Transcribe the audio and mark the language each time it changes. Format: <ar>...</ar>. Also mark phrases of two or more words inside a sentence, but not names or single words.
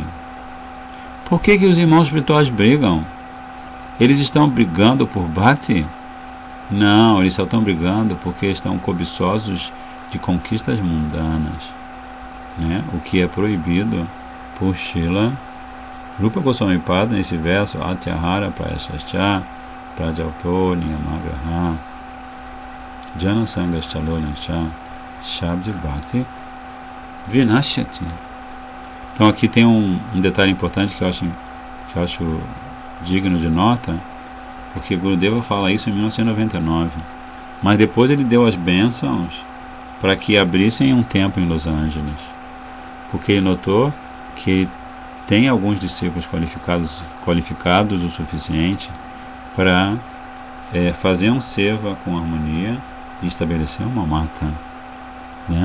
<pt>Por que os irmãos espirituais brigam? Eles estão brigando por bhakti? Não, eles só estão brigando porque estão cobiçosos de conquistas mundanas, né? O que é proibido por Srila Rupa Goswami Pada nesse verso,</pt> <sa>Atyahara Prayasascha Prajalpo Niyamagraha Jana Sangaschalonascha Shabdi Bhakti Vinashyati.</sa> <pt>Então aqui tem um detalhe importante que eu acho digno de nota, porque Gurudeva fala isso em 1999, mas depois ele deu as bênçãos para que abrissem um templo em Los Angeles, porque ele notou que tem alguns discípulos qualificados o suficiente para fazer um seva com harmonia e estabelecer uma mata, né?</pt>